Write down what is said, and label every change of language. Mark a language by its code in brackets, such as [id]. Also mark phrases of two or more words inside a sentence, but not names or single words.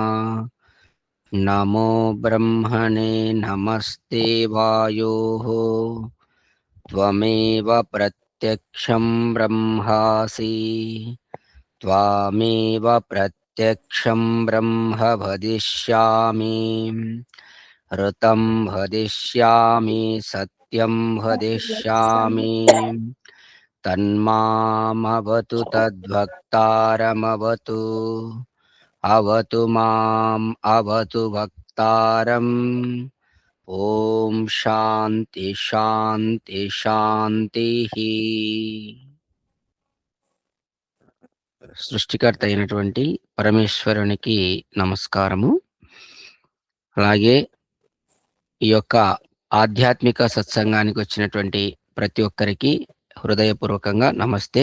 [sa] नमो ब्रह्मणे नमस्ते वायोः त्वमेव प्रत्यक्षं ब्रह्मासि त्वामेव प्रत्यक्षं ब्रह्म वदिष्यामि ऋतं वदिष्यामि सत्यं वदिष्यामि तन्मामवतु तद्भक्तारमवतु अवतु माम् अवतु भक्तारम् ఓం శాంతి శాంతి శాంతి. [te] సృష్టికర్త అయినటువంటి పరమేశ్వరునికి నమస్కారము. అలాగే ఈ యొక్క ఆధ్యాత్మిక సత్సంగానికి వచ్చినటువంటి ప్రతి ఒక్కరికి హృదయపూర్వకంగా నమస్తే.